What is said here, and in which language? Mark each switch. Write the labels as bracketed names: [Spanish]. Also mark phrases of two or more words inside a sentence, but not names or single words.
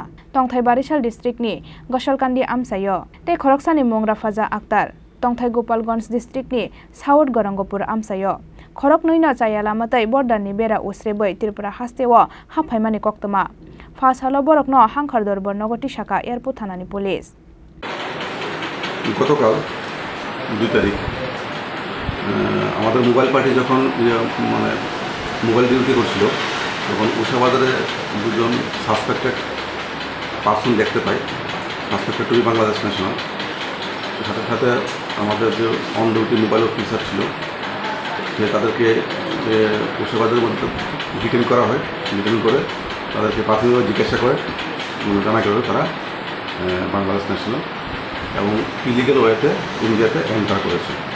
[Kok Borok] Tongthai Barisal district ni Gosalkandi Amchaio. Te Khoroksa ni mung Rafaza Akhtar. Tongthai Gopalganj district ni South Gorongopur Amchaio. Khoroknwi no Chaya Lamatwi Borderni Bera Oserebwi Tripura Hasteo Haphaimani Koktwma. Phasalo Borokno Hangkhor Darbar Nogo Tisakha Airport Thanani Police. [Bangla] গতকাল 2 তারিখ আমাদের [English] mobile party [Bangla] যখন মানে [English] mobile duty [Bangla] করছিল তখন উষা বাজারে দুজন [English] suspected person [Bangla] দেখতে পাই [English] suspected to Bangladesh national [Bangla] সাথে সাথে আমাদের যে [English] on duty mobile officer [Bangla] ছিল সে তাদেরকে উষা বাজারের মধ্যে ডিটেইন করা হয় ডিটেইন করে তাদেরকে প্রাথমিকভাবে জিজ্ঞাসা করে জানা গেল তারা [English] Bangladesh national [Bangla] এবং ইলিগাল ওয়েতে ইন্ডিয়াতে এন্টার করেছে।